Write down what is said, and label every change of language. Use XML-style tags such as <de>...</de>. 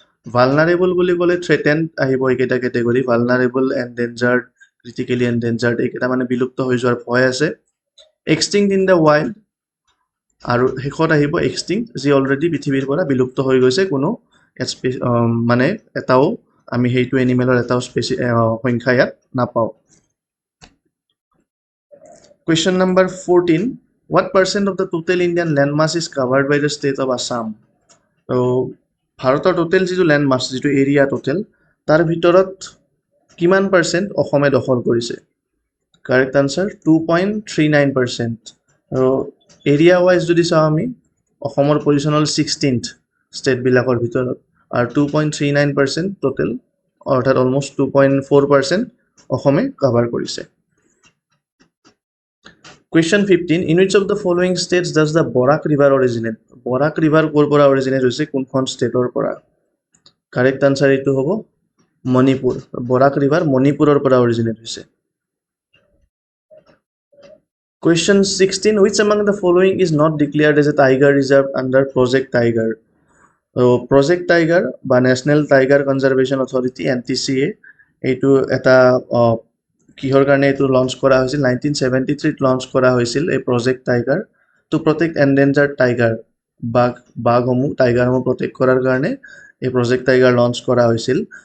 <as>Vulnerable বুলি ক'লে থ্ৰেটেণ্ড আহিব এইকেইটা কেটেগৰী, ভালনাৰেবল, এনডেঞ্জাৰ্ড, ক্ৰিটিকেলি এনডেঞ্জাৰ্ড, এইকেইটা মানে বিলুপ্ত হৈ যোৱাৰ ভয় আছে। এক্সটিংক্ট ইন দ্য ৱাইল্ড, আৰু শেষত আহিব এক্সটিংক্ট, যি অলৰেডি পৃথিৱীৰ পৰা বিলুপ্ত হৈ গৈছে, কোনো মানে এটাও আমি সেইটো এনিমেলৰ এটাও সংখ্যা ইয়াত নাপাওঁ।</as> <en>Question number 14. What percent of the total Indian landmass is covered by the state of Assam?</en> <as>তো ভাৰতৰ টোটেল যিটো লেণ্ডমাছ, যিটো এৰিয়া টোটেল, তাৰ ভিতৰত কিমান পাৰ্চেণ্ট অসমে দখল কৰিছে? Correct answer 2.39%। আৰু এৰিয়া ৱাইজ যদি চাওঁ আমি, অসমৰ পজিশ্যন হ'ল 16th ষ্টেটবিলাকৰ ভিতৰত, আৰু 2.39% টোটেল, অৰ্থাৎ অলমষ্ট 2.4% অসমে কাভাৰ কৰিছে।</as> <en>Question 15. In which of the following states does the Borak River originate?</en> <as>Borak River ক'ৰ পৰা অৰিজিনেট হৈছে, কোনখন ষ্টেটৰ পৰা? কাৰেক্ট আনচাৰ এইটো হ'ব মণিপুৰ। বৰাক ৰিভাৰ মণিপুৰৰ পৰা অৰিজিনেট হৈছে।</as> <en>Question 16. Which among the following is not declared as a tiger reserve under Project Tiger?</en> <as>Project Tiger বা national tiger conservation authority NTCA, এইটো এটা কিহৰ কাৰণে এইটো লঞ্চ কৰা হৈছিল? 1973 লঞ্চ কৰা হৈছিল এই project tiger,</as> <en>to protect endangered tiger,</en> <as>বাঘসমূহ টাইগাৰসমূহ protect কৰাৰ কাৰণে এই প্ৰজেক্ট টাইগাৰ লঞ্চ কৰা হৈছিল।</as>